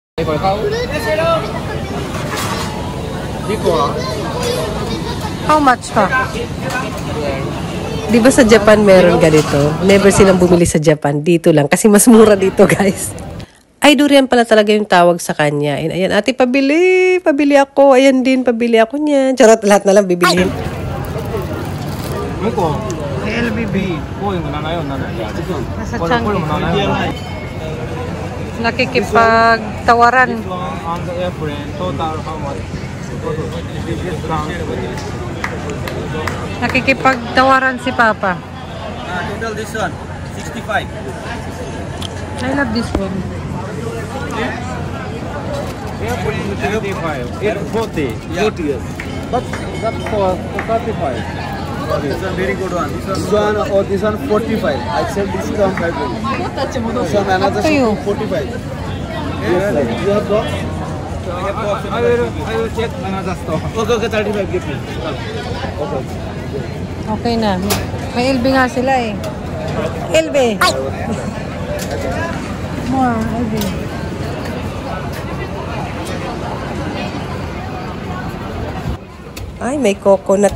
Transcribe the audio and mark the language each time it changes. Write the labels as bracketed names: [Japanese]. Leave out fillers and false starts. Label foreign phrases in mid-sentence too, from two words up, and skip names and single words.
[Japanese] これ買う？2個は [English] How much pa? [Filipino] Di ba sa Japan meron ganito? Never silang bumili sa Japan. Dito lang. Kasi mas mura dito, guys. Ay, durian pala talaga yung tawag sa kanya. And ayan, ate, pabili. Pabili ako. Ayan din, pabili ako niyan. Charot, lahat na lang bibilihin. [Japanese] 向こう LBB. こういうの7よ7 [Filipino] Nasa [Japanese] これも7よ [Filipino] Nakikipagtawaran. [English] This one and the airplane total how much? [Filipino] Nakikipagtawaran si Papa. [English] Total this one 65. I love this one. Airplane 35. It's 40. 40 years. But that's for 35. This one very good one. This one or this one 45. I said discount 5. This one another Up to you. 45. Yes, sir. You have got? I will check another store. Okay, 35 give me. Okay. [Filipino] Okay na. May LB nga sila eh. [English] LB. More LB. [Filipino] Ay, may coconut.